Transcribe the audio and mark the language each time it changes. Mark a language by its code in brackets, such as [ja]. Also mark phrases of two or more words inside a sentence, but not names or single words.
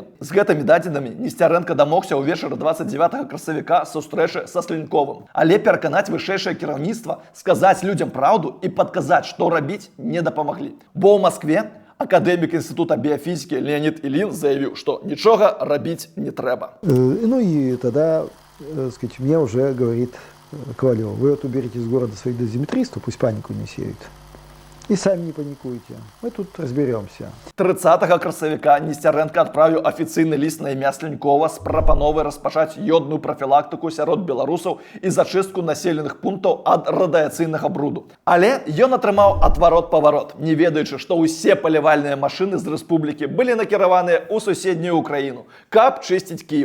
[be] З гэтымі дадзенымі Несцярэнка дамогся ўвечары 29 красавіка сустрэчы са Слюньковым. Але пераканаць вышэйшае кіраўніцтва, сказаць людзям праўду і падказаць, што рабіць, не дапамаглі. Бо ў Маскве акадэмік Інстытута біяфізікі Леонид Ілін заявіў, што нічога рабіць не трэба. [ru] Ну и тогда, сказать, мне уже говорит Ковалев: вы вот уберите из города своих дозиметристов, пусть панику не сеют. И сами не паникуйте, мы тут разберемся. [be] 30 красавіка Несцярэнка адправіў афіцыйны ліст на імя Слюнькова з прапановай распачаць йодную прафілактыку сярод беларусаў і зачыстку населеных пунктаў ад радыяцыйнага бруду. Але ён атрымаў адварот-паварот, не ведаючы, што ўсе палівальныя машыны з рэспублікі былі накіраваныя ў суседнюю Украіну, каб чысціць Кіеў.